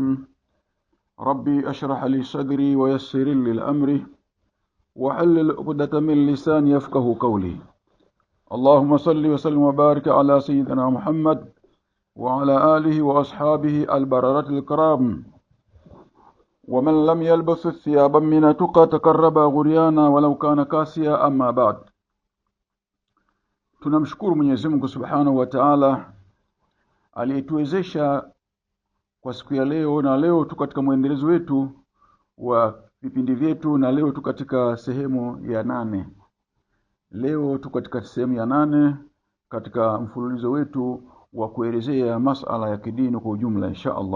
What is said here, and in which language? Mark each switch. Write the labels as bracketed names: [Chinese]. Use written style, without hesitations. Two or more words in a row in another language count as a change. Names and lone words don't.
[Arabic] ربي أشرح لي صدري ويسر لي الأمر وحلل عقدة من لساني يفقه قولي. اللهم صل وسلم وبارك على سيدنا محمد وعلى آله وأصحابه البررة الكرام ومن لم يلبس الثياب من تقى تقرب غريانا ولو كان كاسيا. أما بعد. [Swahili] Tunamshukuru Mwenyezi Mungu [Arabic] سبحانه وتعالى [Swahili] aliyetuwezesha kwa siku ya leo, na leo tu katika muendelezo wetu wa vipindi vyetu, na leo tu katika sehemu ya 8. Leo tu katika sehemu ya 8 katika mfululizo wetu wa kuelezea masuala ya kidini kwa ujumla [Arabic] إن شاء الله.